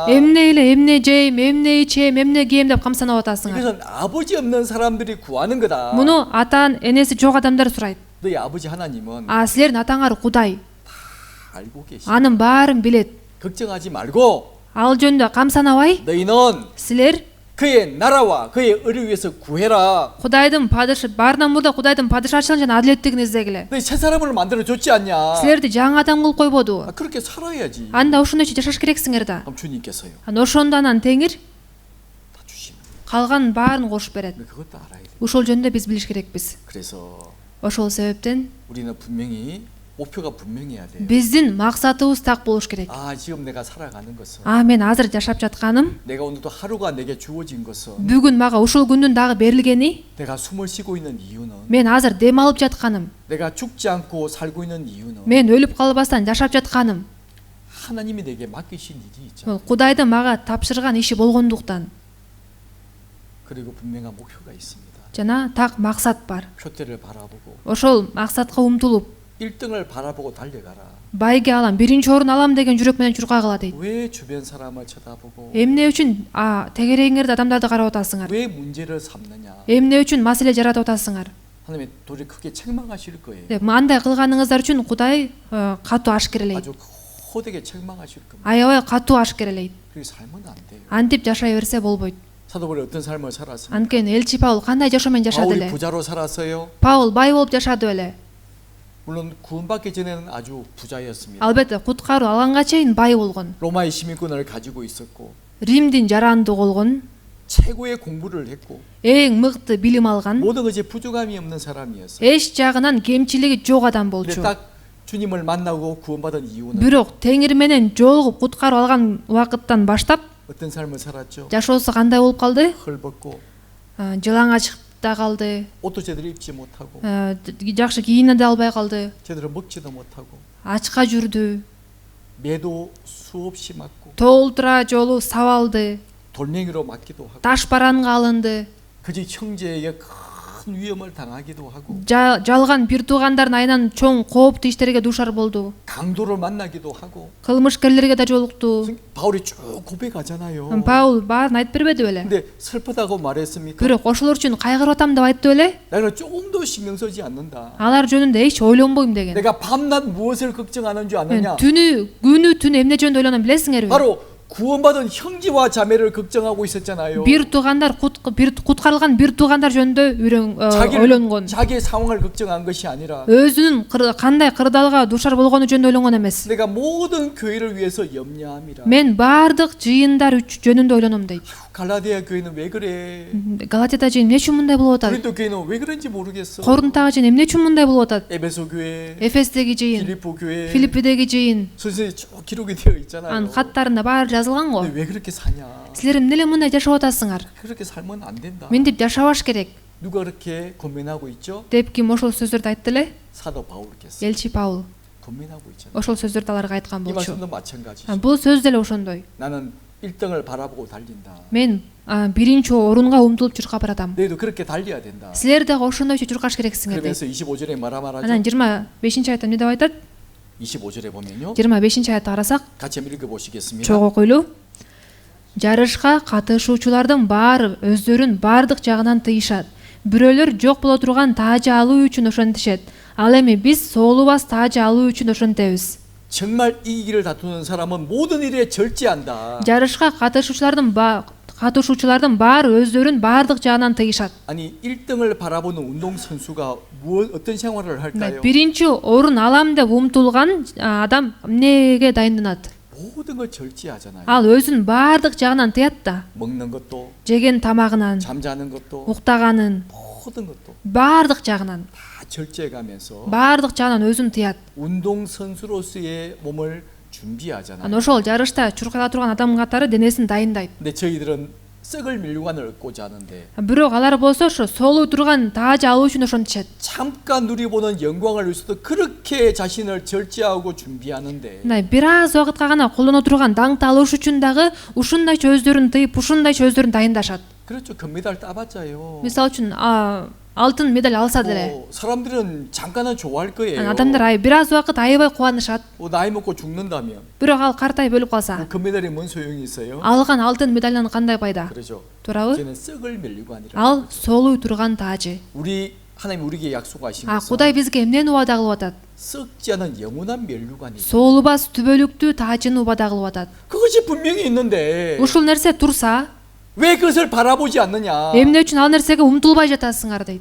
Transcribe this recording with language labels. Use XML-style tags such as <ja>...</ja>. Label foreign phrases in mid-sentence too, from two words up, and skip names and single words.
<ky>Эмне эле, эмне жейм, эмне ичем, эмне кийем деп камсанып атасыңар.</ky> <ko>이것은 아버지 없는 사람들이 구하는 거다.</ko> <ky>Муну атан энеси жок адамдар сурайт.</ky> <ko>너희 아버지 하나님은</ko> <ky>А силердин атаңар Кудай.</ky> <ko>알고 계시.</ko> <ky>Анын баарын билет.</ky> <ko>걱정하지 말고</ko> <ky>Ал жөнүндө камсанабай,</ky> <ko>너희는</ko> <ky>силер</ky> <ko>그의 나라와 그의 의를 위해서 구해라.</ko> <ky>Кудайдын баарынан мурда Кудайдын падышачылыгын жана адилеттигин издегиле.</ky> <ko>너 새 사람을 만들어 줬지 않냐?</ko> <ky>Силерди жаңы адам кылып койбоду.</ky> <ko>그렇게 살아야지.</ko> <ky>Анда ошондойчо жашаш керексиңер да.</ky> <ko>그럼 주님께서요.</ko> <ky>Анан ошондо анан Теңир</ky> <ko>다 주시는.</ko> <ky>калган баарын кошуп берет.</ky> <ko>근데 그것도 알아야 돼.</ko> <ky>Ушул жөнүндө биз билиш керекпиз.</ky> <ko>그래서</ko> <ky>Ошол себептен</ky> <ko>우리는 분명히 목표가 분명해야 돼요.</ko> <ky>биздин максатыбыз так болуш керек.</ky> <ko>아, 지금 내가 살아가는 것은</ko> <ky>Мен азыр жашап жатканым,</ky> <ko>내가 오늘도 하루가 내게 주어진 것은</ko> <ky>бүгүн мага ушул күндүн дагы берилгени,</ky> <ko>내가 숨을 쉬고 있는 이유는</ko> <ky>мен азыр дем алып жатканым,</ky> <ko>내가 죽지 않고 살고 있는 이유는</ko> <ky>мен өлүп калбастан жашап жатканым,</ky> <ko>하나님이 내게 맡기신 일이 있잖아요.</ko> <ky>бул Кудайдын мага тапшырган иши болгондуктан</ky> <ko>그리고 분명한 목표가 있습니다.</ko> <ky>жана так максат бар.</ky> <ko>표대를 바라보고</ko> <ky>Ошол максатка умтулуп</ky> <ko>1등을 바라보고 달려가라.</ko> <ky>байге алам, биринчи орун алам деген жүрөк менен чуркагыла дейт.</ky> <ko>왜 주변 사람을 쳐다보고</ko> <ky>Эмне үчүн тегереңерде адамдарды карап атасыңар?</ky> <ko>왜 문제를 삼느냐?</ko> <ky>Эмне үчүн маселе жаратып атасыңар?</ky> <ko>하나님 도저히 크게 책망하실 거예요.</ko> <ky>деп андай кылганыңыздар үчүн Кудай катуу ашкерелейт.</ky> <ko>아주 호되게 책망하실 겁니다.</ko> <ky>Аябай катуу ашкерелейт.</ky> <ko>그렇게 살면 안 돼요.</ko> <ky>Антип жашай берсе болбойт.</ky> <ko>사도 바울이 어떤 삶을 살았습니까?</ko> <ky>Анткени элчи Паул кандай жашоомен жашады</ky> <ko>바울이</ko> <ky>эле?</ky> <ko>부자로 살았어요.</ko> <ky>Паул бай болуп жашады беле?</ky> <ko>물론 구원받기 전에는 아주 부자였습니다.</ko> <ky>Албетте куткаруу алганга чейин бай болгон.</ky> <ko>로마의 시민권을 가지고 있었고</ko> <ky>Римдин жарандыгы болгон.</ky> <ko>최고의 공부를 했고</ko> <ky>Эң мыкты билим алган.</ky> <ko>모든 것에 부족함이 없는 사람이었어요.</ko> <ky>Эч жагынан кемчилиги жок адам</ky> <ko>근데</ko> <ky>болчу.</ky> <ko>딱 주님을 만나고 구원받은 이유는</ko> <ky>Бирок Теңир менен жолугуп куткаруу алган убакыттан баштап</ky> <ko>어떤 삶을 살았죠?</ko> <ky>жашоосу кандай болуп калды?</ky> <ko>헐벗고</ko> <ky>Жылаңа чыгып да калды.</ky> <ko>옷도 제대로 입지 못하고</ko> <ky>Жакшы кийине да албай калды.</ky> <ko>제대로 먹지도 못하고</ko> <ky>Ачка жүрдү.</ky> <ko>매도 수없이 맞고</ko> <ky>Толтура жолу сабалды.</ky> <ko>돌멩이로 맞기도 하고</ko> <ky>Таш баранга алынды.</ky> <ko>그저 형제에게 큰 위험을 당하기도 하고</ko> <ky>жалган бир туугандардын айынан чоң кооптуу иштерге дуушар болду.</ky> <ko>강도를 만나기도 하고</ko> <ky>Кылмышкерлерге да жолукту.</ky> <ko>바울이 쭉 고백하잖아요.</ko> <ky>Паул баарын айтып бербеди беле?</ky> <ko>근데 슬프다고 말했습니까?</ko> <ky>Бирок ошолор үчүн кайгырып атам деп айтты беле?</ky> <ko>나는 조금도 신경 쓰지 않는다.</ko> <ky>Алар жөнүндө эч ойлонбойм деген.</ky> <ko>내가 밤낮 무엇을 걱정하는 줄</ko> <ky>Мен</ky> <ko>아느냐?</ko> <ky>күнү түн эмне жөнүндө ойлоном билесиңерби?</ky> <ko>바로 구원받은 형제와 자매를 걱정하고 있었잖아요.</ko> <ky>Бир туугандар куткарылган бир туугандар жөнүндө ойлонгон.</ky> <ko>자기의 상황을 걱정한 것이 아니라</ko> <ky>Өзүнүн кандай кырдаалга дуушар болгону жөнүндө ойлонгон эмес.</ky> <ko>내가 모든 교회를 위해서 염려함이라.</ko> <ky>Мен баардык жыйындар жөнүндө ойлоном дейт.</ky> <ko>갈라디아 교회는 왜 그래?</ko> <ky>Галатияда жыйын эмне үчүн мындай болуп атат?</ky> <ko>고린도 교회는 왜 그런지 모르겠어.</ko> <ky>Корунтага жыйын эмне үчүн мындай болуп атат?</ky> <ko>에베소 교회,</ko> <ky>Эфестеги жыйын,</ky> <ko>필리포 교회,</ko> <ky>Филиппидеги жыйын,</ky> <ko>선생님 쭉 기록이 되어 있잖아요.</ko> <ky>анын каттарында баары жазылган го.</ky> <ko>근데 왜 그렇게 사냐?</ko> <ky>Силер эмне эле мындай жашап атасыңар?</ky> <ko>그렇게 살면 안 된다.</ko> <ky>Мынтип жашабаш керек.</ky> <ko>누가 그렇게 고민하고 있죠?</ko> <ky>деп ким ошол сөздөрдү айтты эле?</ky> <ko>사도 바울께서</ko> <ky>Элчи Паул</ky> <ko>고민하고 있잖아요.</ko> <ky>ошол сөздөрдү аларга айткан</ky> <ko>이</ko> <ky>болчу.</ky> <ko>말씀도 마찬가지.</ko> <ky>Бул сөз деле ошондой.</ky> <ko>나는 1등을 바라보고 달린다.</ko> <ky>Мен биринчи орунга умтулуп чуркап баратам.</ky> <ko>너희도 그렇게 달려야 된다.</ko> <ky>Силер дагы ошондойчо чуркаш керексиңер дейт.</ky> <ko>그러면서 25절에 뭐라 말하죠?</ko> <ky>Анан 25-аятта эмне деп айтат?</ky> <ko>25절에 보면요.</ko> <ky>25-аятты карасак,</ky> <ko>같이 한번 읽어보시겠습니다.</ko> <ky>чогуу окуйлу. Жарышка катышуучулардын баары өздөрүн баардык жагынан тыйышат. Бирөөлөр жок боло турган таажы алуу үчүн ошентишет. Ал эми биз соолубас таажы алуу үчүн ошентебиз.</ky> <ko>정말 이 길을 다투는 사람은 모든 일에 절제한다.</ko> <ky>Жарышка катышуучулардын баары өздөрүн баардык жагынан тыйышат.</ky> <ko>아니 1등을 바라보는 운동 선수가 어떤 생활을 할까요?</ko> <ky>Биринчи орун алам деп умтулган адам эмнеге дайынданат?</ky> <ko>모든 걸 절제하잖아요.</ko> <ky>Ал өзүн баардык жагынан тыят да.</ky> <ko>먹는 것도,</ko> <ky>Жеген тамагынан,</ky> <ko>잠자는 것도,</ko> <ky>уктаганын,</ky> <ko>모든 것도</ko> <ky>баардык жагынан,</ky> <ko>다 절제해가면서</ko> <ky>баардык жагынан өзүн тыят.</ky> <ko>운동 선수로서의 몸을 준비하잖아요.</ko> <ky>Ошол жарышта чуркала турган адам катары денесин дайындайт.</ky> <ko>근데 저희들은 썩을 밀관을 얻고자 하는데</ko> <ky>Бирок алар болсо ошо соолуу турган таажы алуу үчүн ошентишет.</ky> <ko>잠깐 누리보는 영광을 위해서도 그렇게 자신을 절제하고 준비하는데</ko> <ky>Бир аз убакытка гана колдоно турган даңкты алыш үчүн дагы ушундайча өздөрүн тыйып, ушундайча өздөрүн дайындашат.</ky> <ko>그렇죠. 금메달 따봤자요.</ko> <ky>Мисалы үчүн алтын медаль алса деле</ky> <ko>사람들은 잠깐은 좋아할 거예요.</ko> <ky>адамдар бир аз убакыт аябай кубанышат.</ky> <ko>나이 먹고 죽는다면</ko> <ky>Бирок ал картайып өлүп калса,</ky> <ko>금메달이 뭔 소용이 있어요?</ko> <ky>алган алтын медальдан кандай пайда?</ky> <ko>그렇죠.</ko> <ky>Туурабы?</ky> <ko>쟤는 썩을 밀관이라.</ko> <ky>Ал соолуу турган таажы.</ky> <ko>우리 하나님 우리에게 약속하신</ko> <ky>Кудай</ky> <ko>것은</ko> <ky>бизге эмнени убада кылып атат?</ky> <ko>썩지 않은 영원한 멸류관이.</ko> <ky>Соолубас түбөлүктүү таажыны убада кылып атат.</ky> <ko>그것이 분명히 있는데</ko> <ky>Ушул нерсе турса,</ky> <ko>왜 그것을 바라보지 않느냐?</ko> <ky>эмне үчүн ал нерсеге умтулбай жатасыңар дейт.</ky>